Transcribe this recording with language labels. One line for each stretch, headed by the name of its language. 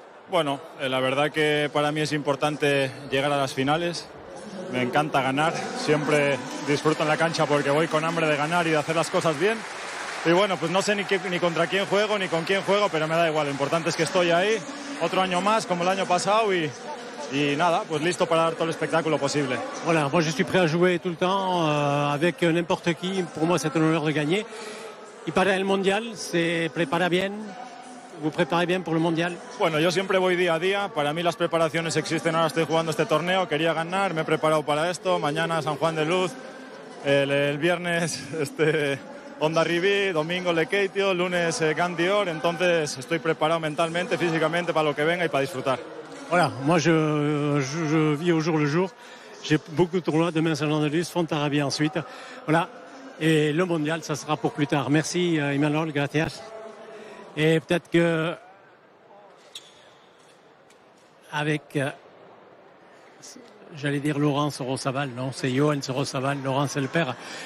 Spanish: Bueno, la verdad que para mí es importante llegar a las finales. Me encanta ganar. Siempre disfruto en la cancha porque voy con hambre de ganar y de hacer las cosas bien. Y bueno, pues no sé ni contra quién juego ni con quién juego, pero me da igual. Lo importante es que estoy ahí otro año más, como el año pasado, y nada, pues listo para dar todo el espectáculo posible.
French: Voilà, moi je suis prêt à jouer tout le temps avec n'importe qui. Pour moi, c'est un honneur de gagner.
Spanish: Y para el Mundial, ¿se prepara bien?
French: ¿Vous préparez bien pour le Mondial?
Spanish: Bueno, yo siempre voy día a día. Para mí las preparaciones existen. Ahora estoy jugando este torneo. Quería ganar, me he preparado para esto. Mañana San Juan de Luz. El viernes Hondarribí, domingo Lekeitio, lunes Gandior, entonces estoy preparado mentalmente, físicamente para lo que venga y para disfrutar.
French: Voilà, moi je vis au jour le jour. J'ai beaucoup de tournois, demain Saint-Jean-de-Luz, Fontarabie ensuite. Voilà, et le mondial, ça sera pour plus tard. Merci Imanol, gracias. Et peut-être que avec, j'allais dire Laurent Sorosaval, non, c'est Johan Sorosaval, Laurent c'est le père.